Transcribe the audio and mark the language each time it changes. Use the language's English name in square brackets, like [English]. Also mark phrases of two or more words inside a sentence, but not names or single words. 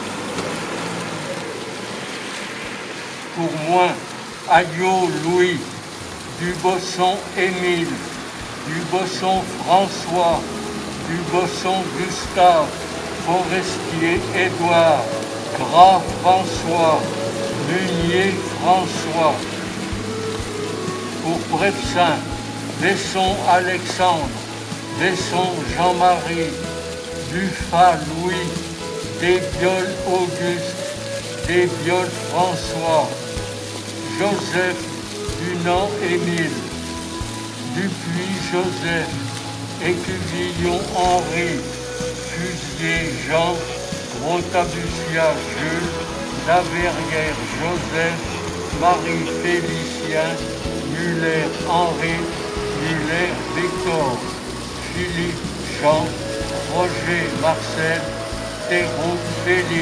[French] Pour moi, Ayo Louis, Dubosson Émile, Dubosson François, Dubosson Gustave, Forestier Édouard, Gras François, Munier François. Pour Brefsaint, Besson Alexandre, Besson Jean-Marie, Dufat Louis, Desbiol Auguste, Desbiol François, Joseph Dunant Émile, Dupuis Joseph, Écuvillon Henri, Fusier Jean, Gros-Tabucia Jules, Laverrière Joseph, Marie Félicien, Muller Henri, Muller Victor, Philippe Jean, Roger Marcel, Thérault Félix.